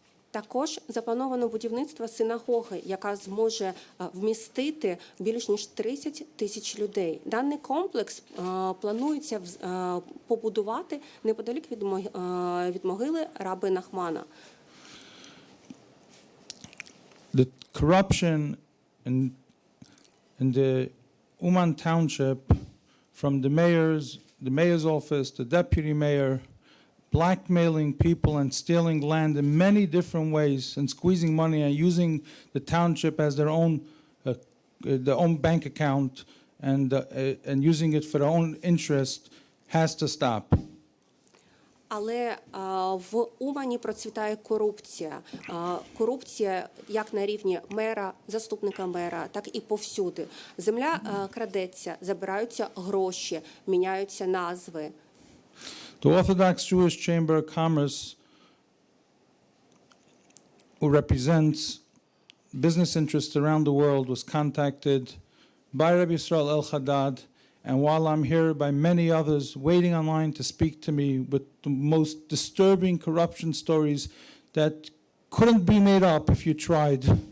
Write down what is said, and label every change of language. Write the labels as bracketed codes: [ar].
[uk] Також заплановано будівництво синагоги, яка зможе вмістити більш ніж 30 тисяч людей. Даний комплекс планується побудувати неподалік від могили раби Нахмана. [en] The corruption in the Uman township, from the mayor's office, the deputy mayor, blackmailing people and stealing land in many different ways and squeezing money and using the township as their own bank account and using it for their own interest has to stop. [uk] Але в Умані процвітає корупція. Корупція як на рівні мера, заступника мера, так і повсюди. Земля крадеться, забираються гроші, міняються назви. [en] The Orthodox Jewish Chamber of Commerce, who represents business interests around the world, was contacted by Rabbi Israel El-Haddad, and while I'm here, by many others waiting online to speak to me with the most disturbing corruption stories that couldn't be made up if you tried.